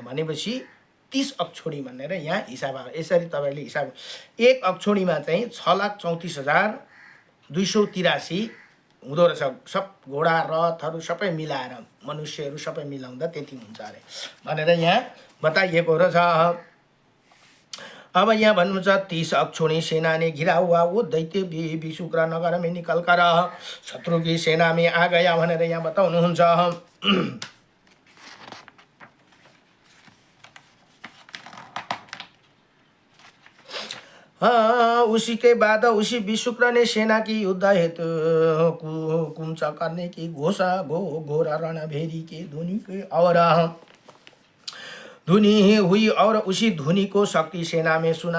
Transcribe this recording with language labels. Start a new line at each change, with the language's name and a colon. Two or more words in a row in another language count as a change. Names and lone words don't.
Nepali: भनेपछि 30 अक्षोणी भनेर यहाँ हिसाब आयो। यसरी तपाईँले हिसाब एक अक्षोणीमा चाहिँ 6,34,283 हुँदो रहेछ। सब घोडा रथहरू सबै मिलाएर मनुष्यहरू सबै मिलाउँदा त्यति हुन्छ अरे भनेर यहाँ बताइएको रहेछ। अब यहाँ भन्नुहुन्छ
Hindi: 30 अक्षोणी सेना ने घिरा हुआ वो दैत्य विशुक्र नगर में निकल कर शत्रु की सेना में आ गया
Nepali: भनेर यहाँ बताउनुहुन्छ।
Hindi: उसी के बाद उसी विशुक्र ने सेना की युद्ध हेतु कुंच करने की घोर रणभेरी के ध्वनि के और धुनी हुई और उसी धुनी को शक्ति सेना में सुना।